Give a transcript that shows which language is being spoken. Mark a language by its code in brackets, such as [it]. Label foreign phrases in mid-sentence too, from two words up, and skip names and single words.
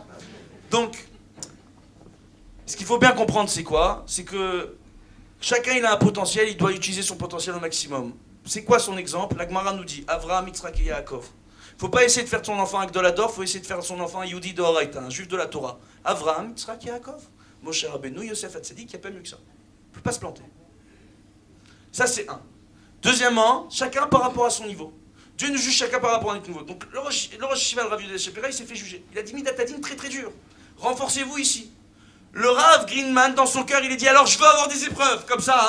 [fr] Donc, ce qu'il faut bien comprendre, c'est quoi? C'est que chacun, il a un potentiel, il doit utiliser son potentiel au maximum. C'est quoi son exemple? La Gemara nous dit, Avraham, Yitzhak et Yaakov. Faut pas essayer de faire ton enfant avec de la Dor, faut essayer de faire son enfant [he] יהודי דאורייתא, [fr] un juif de la Torah. Avraham, Yitzhak et Yaakov. Moshe Rabbeinu, Yosef Hatzadik, il n'y a pas mieux que ça. Il ne peut pas se planter. Ça, c'est un. Deuxièmement, chacun par rapport à son niveau. Dieu nous juge chacun par rapport à notre niveau. Donc le Rosh Shiva, le Rav Yehuda Shapira, il s'est fait juger. Il a dit [he] מידת הדין [fr] très très dur. Renforcez-vous ici. Le Rav Greenman, dans son cœur, il a dit alors je veux avoir des épreuves, comme ça.